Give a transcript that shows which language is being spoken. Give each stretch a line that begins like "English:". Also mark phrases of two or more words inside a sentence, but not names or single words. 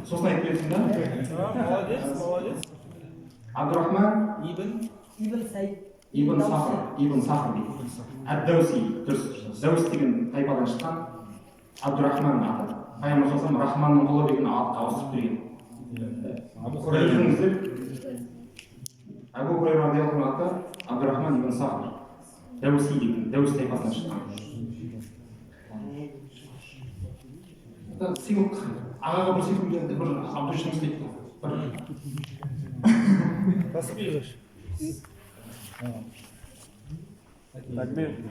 Kazakh: Сосын айтып бересің да? Молодец. Абдурахман Ибн Саид. Ибн Сахр дейді. Әд-Дауси, дұрыс. Даус деген тайпадан шыққан Абдурахман аты. Пайғамбар салсам Рахманның құлы деген атқа ауыстырып берген. Абу Хурайра
Arabic: رضي الله عنه
Kazakh: аты Абдурахман ибн Сахр. Дауси деген, Даус тайпасынан шыққан. Сыйлық ағаға бір сыйлық берді, бір Абдушамс дейді. Тасбих. Takbir.